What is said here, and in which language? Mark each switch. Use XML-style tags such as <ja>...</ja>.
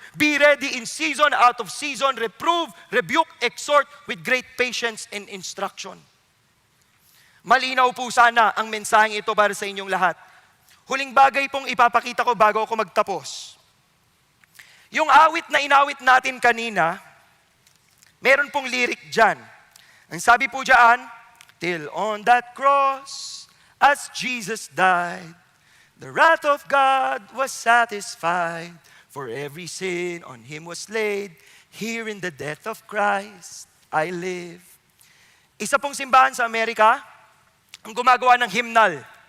<en>Be ready in season, out of season, reprove, rebuke, exhort with great patience and instruction.</en> <tl>Malinaw po sana ang mensaheng ito para sa inyong lahat. Huling bagay pong ipapakita ko bago ako magtapos. Yung awit na inawit natin kanina, meron pong lyric dyan. Ang sabi po dyan,</tl> <en>till on that cross, as Jesus died, the wrath of God was satisfied, for every sin on Him was laid, here in the death of Christ, I live.</en> <tl>Isa pong simbahan sa Amerika, ang gumagawa ng hymnal.</tl>